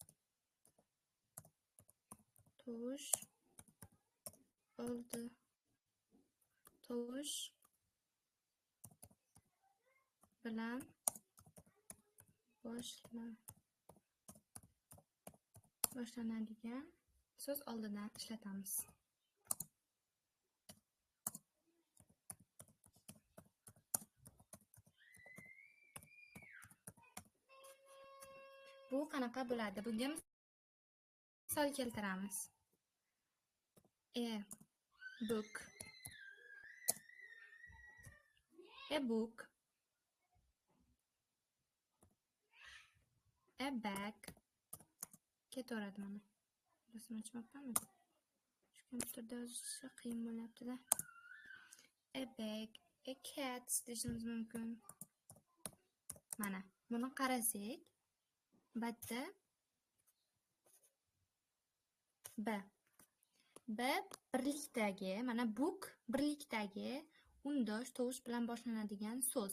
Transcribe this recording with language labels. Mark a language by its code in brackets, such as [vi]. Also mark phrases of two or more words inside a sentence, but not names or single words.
[uz] tovush bilan boshlanadigan so'z oldidan ishlatamiz. Bu qanaqa bo'ladi? Bunga misol keltiramiz. [en] A book, a bag. [uz] Ketaveradi mana. Rasm ochmoqdaman. Shu kompyuterda yozish qiyin bo'lyapti-da. [en] A bag, a cat [uz] deyishimiz mumkin. Mana, buni qarasak, bitta B birlikdagi, mana book birlikdagi undosh tovush bilan boshlanadigan so'z.